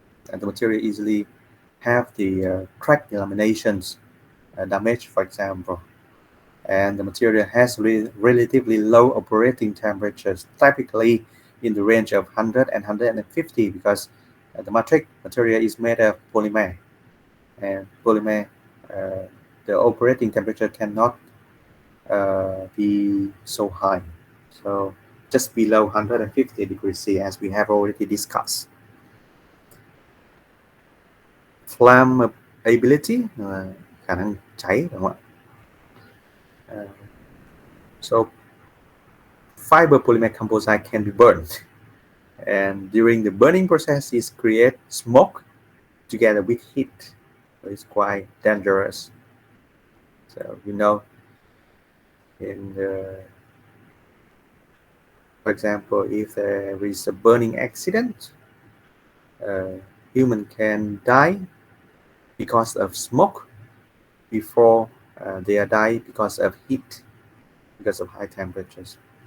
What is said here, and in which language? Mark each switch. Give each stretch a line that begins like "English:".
English: and the material easily have the crack delaminations damage, for example, and the material has relatively low operating temperatures, typically in the range of 100 and 150, because the matrix material is made of polymer, and polymer, uh, the operating temperature cannot be so high. So just below 150 degrees C, as we have already discussed.
Vietnamese: Flammability, khả năng cháy, đúng không ạ?
English: So fiber polymer composite can be burned, and during the burning process, it creates smoke together with heat. So it's quite dangerous. So in the, for example, if there is a burning accident, uh, human can die because of smoke before they are die because of heat, because of high temperatures.